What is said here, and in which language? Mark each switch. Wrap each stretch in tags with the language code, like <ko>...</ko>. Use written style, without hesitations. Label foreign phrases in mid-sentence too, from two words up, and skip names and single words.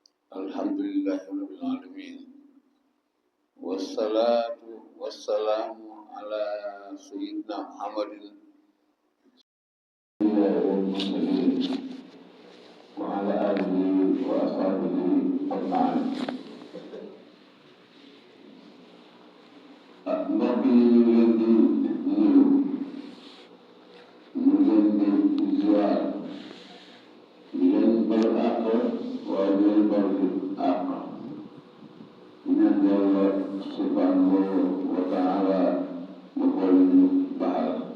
<ar>الحمد لله رب العالمين والصلاة والسلام على سيدنا محمد المرسلين وعلى آله وأصحابه أجمعين.</ar> <wo>mbokk yi ñu ngi leen di nuyu ñu ngi leen di ziar di leen balu àq waaye di leen balu àq ñaan Yàlla</wo> <ar>سبحانه وتعالى</ar> <wo>mu boole ñu baal</wo>